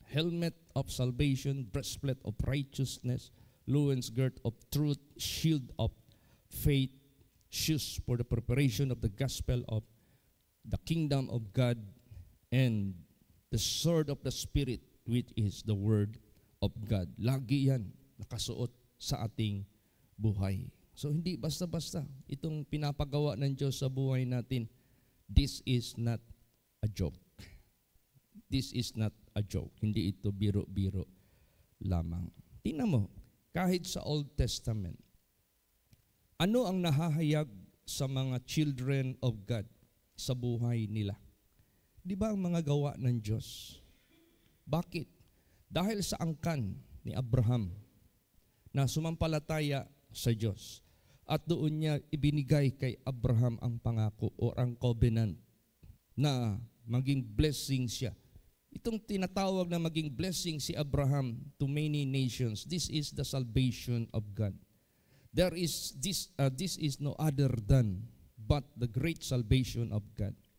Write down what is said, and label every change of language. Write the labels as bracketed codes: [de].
[en] Helmet of salvation, breastplate of righteousness, loins girt of truth, shield of faith, shoes for the preparation of the gospel of the kingdom of God, and the sword of the Spirit, which is the word of God. [tl] Lagi yan nakasuot sa ating buhay. So hindi basta-basta itong pinapagawa ng Diyos sa buhay natin. [en] This is not a joke. This is not a joke. [tl] Hindi ito biro-biro lamang. Tingnan mo, kahit sa Old Testament, ano ang nahahayag sa mga [en] children of God [tl] sa buhay nila? Di ba ang mga gawa ng Diyos? Bakit? Dahil sa angkan ni Abraham na sumampalataya sa Diyos at doon niya ibinigay kay Abraham ang pangako o ang covenant na maging blessing siya. Itong tinatawag na maging blessing si Abraham [en] to many nations, this is the salvation of God. There is this is no other than but the great salvation of God.